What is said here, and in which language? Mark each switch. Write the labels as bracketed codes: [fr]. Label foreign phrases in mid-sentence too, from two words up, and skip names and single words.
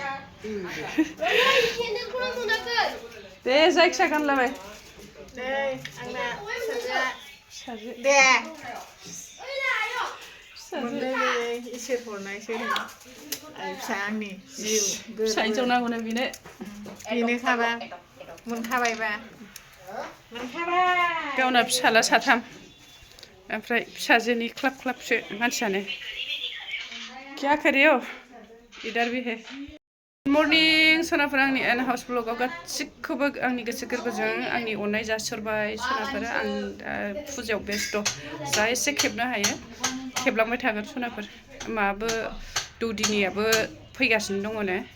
[brx] दे जायखिया गानलाबाय दे आंना फिसाजो दे इसोर हरनायसै फिसा आंनि जिउ फिसा हिनजाव नांगौनो बेनो बेनोखाबा मोनखाबायबा गावना फिसाला साथाम ओमफ्राय फिसाजोनि क्लाब क्लाबसो मानसियानो [hi] क्या करे हो इधर भी है [en] good morning [brx] सनाफोर आंनि एन हाउस ब्लगाव गासिखौबो आंनि गोसो गोरबोजों आंनि अननाय जासिहरबाय सनाफोर आं दा फुजायाव बेस्थ' जा एसे खेबनो हायो खेबलांबाय थागोन सनाफोर माबो दौदिनियाबो फैगासिनो दङनो